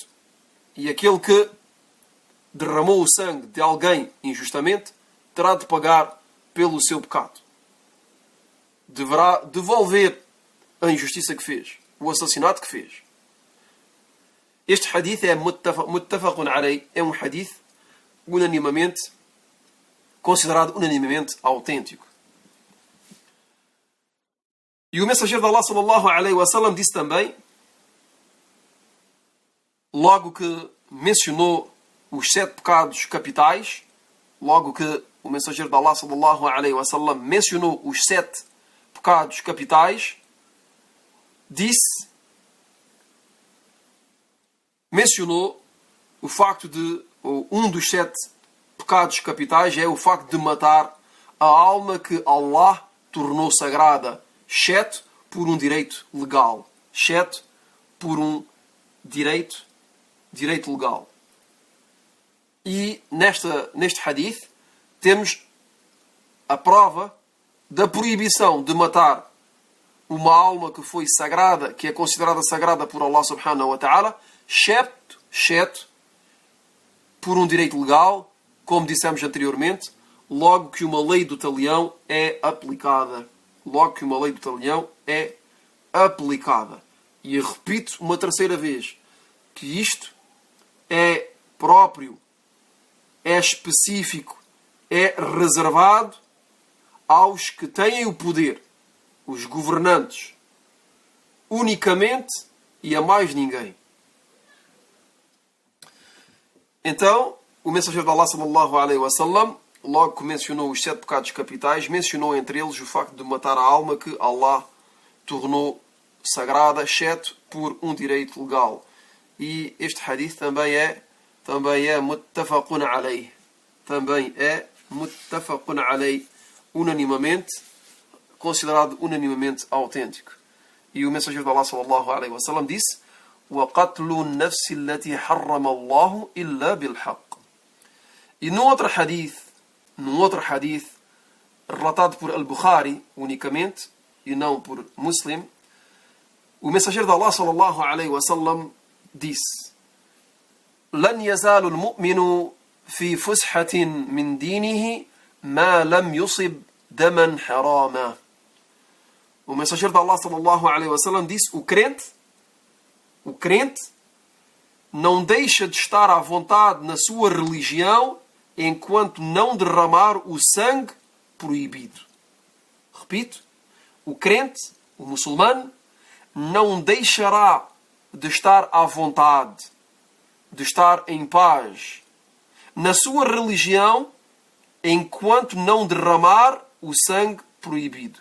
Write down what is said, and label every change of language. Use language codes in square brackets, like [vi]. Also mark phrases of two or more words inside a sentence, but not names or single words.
[pt] E aquele que derramou o sangue de alguém injustamente terá de pagar pelo seu pecado. Deverá devolver a injustiça que fez, o assassinato que fez. Este hadith é [ar] متفق عليه, [pt] é um hadith considerado unanimemente autêntico. E o mensageiro de Allah [ar] صلى الله عليه وسلم [pt] disse também, logo que mencionou os 7 pecados capitais, logo que o mensageiro de Allah [ar] صلى الله عليه وسلم [pt] mencionou os 7 pecados capitais, mencionou o facto de um dos 7 pecados capitais é o facto de matar a alma que Allah tornou sagrada, exceto por um direito legal, exceto por um direito legal. E neste hadith temos a prova da proibição de matar uma alma que foi sagrada, que é considerada sagrada por Allah [ar] سبحانه وتعالى, [pt] exceto por um direito legal, como dissemos anteriormente, logo que uma lei do talião é aplicada. Logo que uma lei do talião é aplicada. E repito uma terceira vez, que isto é próprio, é específico, é reservado aos que têm o poder, os governantes, unicamente e a mais ninguém. Então, o mensageiro de Allah [ar] صلى الله عليه وسلم, [pt] logo que mencionou os 7 pecados capitais, mencionou entre eles o facto de matar a alma que Allah tornou sagrada, exceto por um direito legal. E este hadith também é [ar] متفق عليه. [pt] Também é [ar] متفق عليه, [pt] unanimamente, considerado unanimamente autêntico. E o mensageiro de Allah [ar] صلى الله عليه وسلم [pt] disse: [ar] وَقَتْلُ النَّفْسِ الَّتِي حَرَّمَ اللَّهُ إِلَّا بِالْحَقِّ. [pt] E num outro hadith, relatado por Al-Bukhari unicamente, e não por Muslim, o mensageiro de Allah [ar] صلى الله عليه وسلم [pt] disse: [ar] لَنْ يَزَالُ الْمُؤْمِنُ في فسحة من دينه ما لم يصب دما حراما. [pt] O mensageiro de Allah [ar] صلى الله عليه وسلم [pt] disse: o crente não deixa de estar à vontade na sua religião enquanto não derramar o sangue proibido. Repito, o crente, o muçulmano, não deixará de estar à vontade, de estar em paz na sua religião enquanto não derramar o sangue proibido.